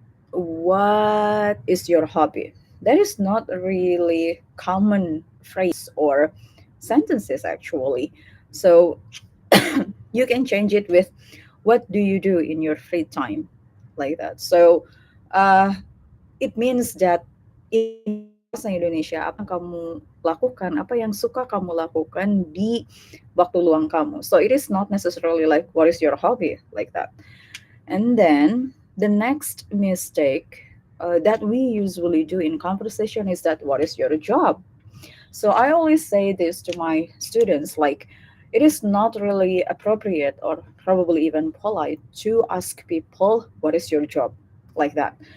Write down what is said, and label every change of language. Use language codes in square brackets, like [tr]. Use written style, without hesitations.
[en] What what is your hobby? That is not a really common phrase or sentences actually. So you can change it with what do you do in your free time, like that. So uh, it means that in bahasa Indonesia, [id] apa yang kamu lakukan, apa yang suka kamu lakukan di waktu luang kamu. [en] So it is not necessarily like what is your hobby, like that. And then the next mistake that we usually do in conversation is that what is your job? So I always say this to my students, like, it is not really appropriate or probably even polite to ask people, what is your job? Like that.